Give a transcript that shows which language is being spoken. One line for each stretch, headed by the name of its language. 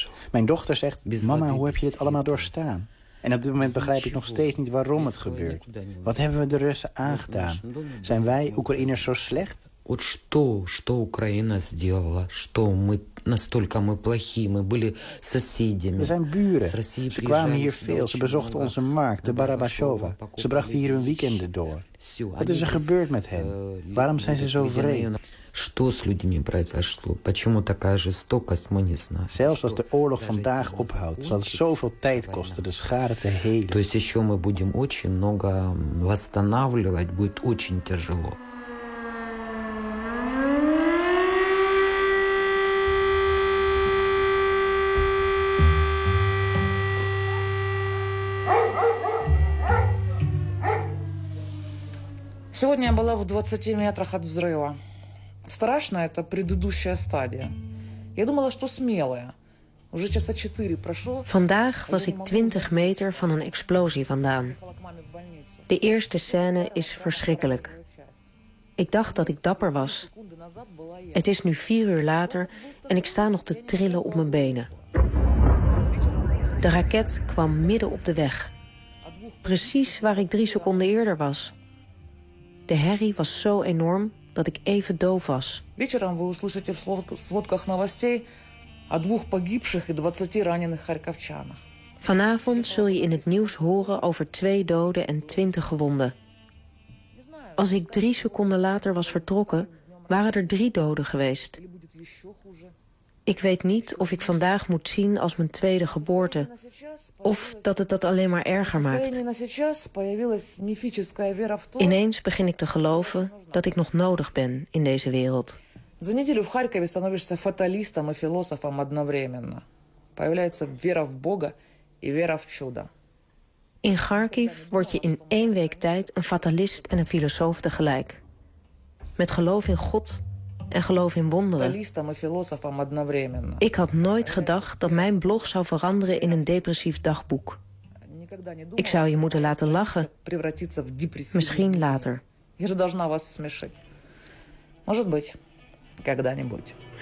Dutch: Mijn dochter zegt, mama, hoe heb je dit allemaal doorstaan? En op dit moment begrijp ik nog steeds niet waarom het gebeurt. Wat hebben we de Russen aangedaan? Zijn wij Oekraïners zo slecht?
Russian: Вот что, что Украина сделала? Что мы настолько мы плохи? Мы были соседями.
Dutch: We zijn buren. Ze kwamen hier veel. Ze bezochten onze markt, de Barabashova. Ze brachten hier hun weekenden door. Wat is er gebeurd met hen? Waarom zijn ze zo vreemd?
Russian: Что с людьми произошло? Почему такая жестокость? Мы не знаем.
Dutch: Zelfs als de oorlog vandaag ophoudt, zal het zoveel tijd kosten, de schade te helen.
Russian: То есть еще мы будем очень много восстанавливать, будет очень тяжело. Сегодня я была в 20 метрах от взрыва. Страшно, это предыдущая стадия. Я думала, что смелая. Уже часа 4 прошло.
Dutch: Vandaag was ik 20 meter van een explosie vandaan. De eerste scène is verschrikkelijk. Ik dacht dat ik dapper was. Het is nu 4 uur later en ik sta nog te trillen op mijn benen. De raket kwam midden op de weg. precies waar ik 3 seconden eerder was. De herrie was zo enorm dat ik even doof was.
Russian: Вечером вы услышите в сводках новостей о 2 погибших и 20 раненых харьковчанах.
Dutch: Vanavond zul je in het nieuws horen over 2 doden en 20 gewonden. Als ik 3 seconden later was vertrokken, waren er 3 doden geweest. Ik weet niet of ik vandaag moet zien als mijn 2e geboorte. Of dat het dat alleen maar erger maakt. Ineens begin ik te geloven dat ik nog nodig ben in deze wereld.
Russian: За неделю в Харькове становишься фаталистом и философом одновременно. Появляется вера в Бога и вера в чудо.
Dutch: In Kharkiv word je in 1 week tijd een fatalist en een filosoof tegelijk. Met geloof in God en geloof in wonderen. Ik had nooit gedacht dat mijn blog zou veranderen in een depressief dagboek. Ik zou je moeten laten lachen. Misschien later.
Russian: Я же должна вас смешить. Может быть, когда-нибудь.